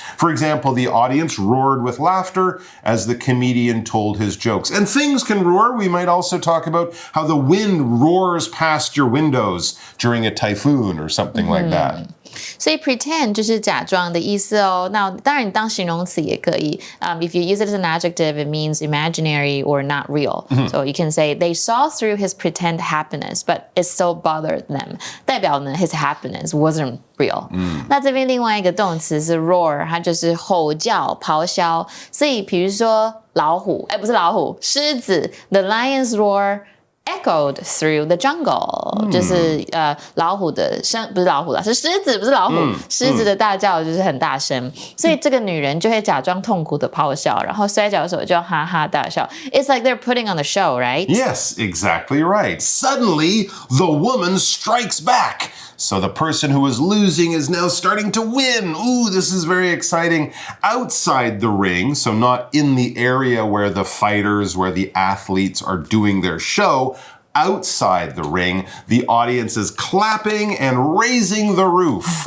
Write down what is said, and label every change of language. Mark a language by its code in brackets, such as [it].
[en] For example, the audience roared with laughter as the comedian told his jokes. And things can roar. We might also talk about how the wind roars past your windows during a typhoon or something like that. [zh] 所以 pretend 就是假装的意思哦。那当然你当形容词也可以。 [en] If you use it as an adjective, it means imaginary or not real. So you can say they saw through his pretend happiness, but it still bothered them. [zh] 代表呢 [en] his happiness wasn't real. [zh] 那这边另外一个动词是 roar， 它就是吼叫、咆哮。所以比如说老虎，不是老虎，狮子 ， [en] the lion's roar。Echoed through the jungle， [zh] 就是老虎的声，不是老虎啦，是狮子，不是老虎，狮子的大叫就是很大声，所以这个女人就会假装痛苦的咆哮，然后摔跤手就哈哈大笑。 [en] It's like they're putting on the show, right? Yes, exactly right. Suddenly, the woman strikes back. So the person who was losing is now starting to win. Ooh, this is very exciting. Outside the ring, so not in the area where the fighters, where the athletes are doing their show, outside the ring, the audience is clapping and raising the roof.